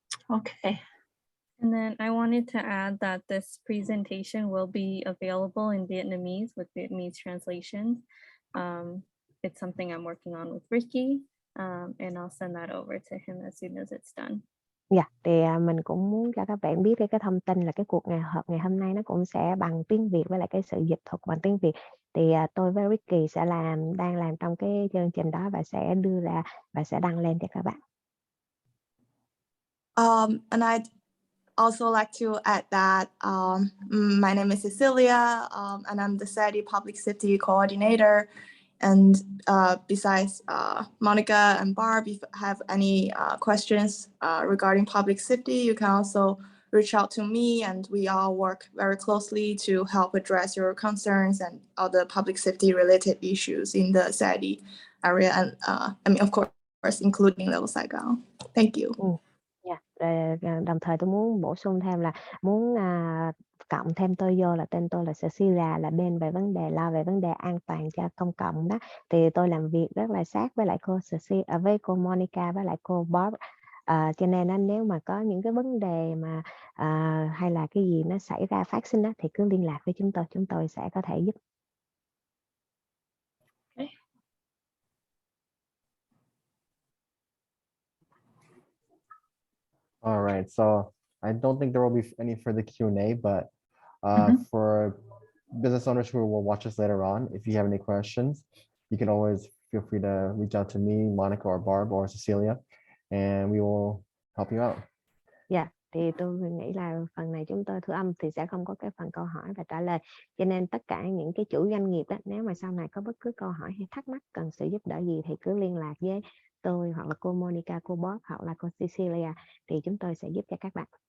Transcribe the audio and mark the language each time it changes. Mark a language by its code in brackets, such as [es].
[en] Okay. And then I wanted to add that this presentation will be available in Vietnamese with Vietnamese translations. It's something I'm working on with Ricky, and I'll send that over to him as soon as it's done. [vi] Dạ, thì mình cũng muốn cho các bạn biết cái thông tin là cái cuộc họp ngày hôm nay nó cũng sẽ bằng tiếng Việt với lại cái sự dịch thuật bằng tiếng Việt. Thì tôi với Ricky sẽ đang làm trong cái chương trình đó và sẽ đưa ra và sẽ đăng lên cho các bạn. [en] And I'd also like to add that my name is Cecilia, and I'm the SADI Public Safety Coordinator. And besides Monica and Barb, if you have any questions regarding public safety, you can also reach out to me, and we all work very closely to help address your concerns and other public safety related issues in the SADI area, and of course, including Little Saigon. Thank you. [vi] Đồng thời tôi muốn bổ sung thêm là muốn cộng thêm tôi vô là tên tôi là Cecilia, là bên về vấn đề lo về vấn đề an toàn cho công cộng đó, thì tôi làm việc rất là sát với lại cô Cecilia, với cô Monica với lại cô Bob, cho nên nếu mà có những cái vấn đề mà hay là cái gì nó xảy ra phát sinh đó thì cứ liên lạc với chúng tôi sẽ có thể giúp. [en] Okay. All right, so I don't think there will be any further Q&A, but for business owners who will watch us later on, if you have any questions, you can always feel free to reach out to me, Monica, or Barb, or Cecilia, and we will help you out. [vi] Dạ, thì tôi nghĩ là phần này chúng tôi thu âm thì sẽ không có cái phần câu hỏi và trả lời, cho nên tất cả những cái chủ doanh nghiệp đó, nếu mà sau này có bất cứ câu hỏi hay thắc mắc cần sự giúp đỡ gì thì cứ liên lạc với tôi hoặc là cô Monica, cô Bob hoặc là cô Cecilia, thì chúng tôi sẽ giúp cho các bạn.